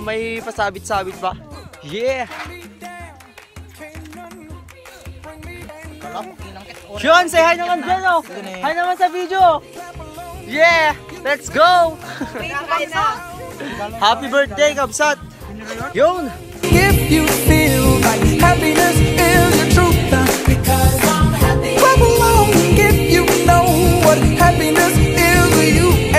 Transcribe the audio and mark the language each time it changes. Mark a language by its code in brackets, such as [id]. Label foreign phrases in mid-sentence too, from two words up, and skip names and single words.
[tl] May pasabit-sabit pa. [en] Yeah. Sean, say hi [tl] naman dyan oh. Hi naman sa video. [en] Yeah, let's go! Happy birthday, Kabsat! Yun! If you feel like happiness is the truth, because I'm happy. Clap along if you know what happiness is to you.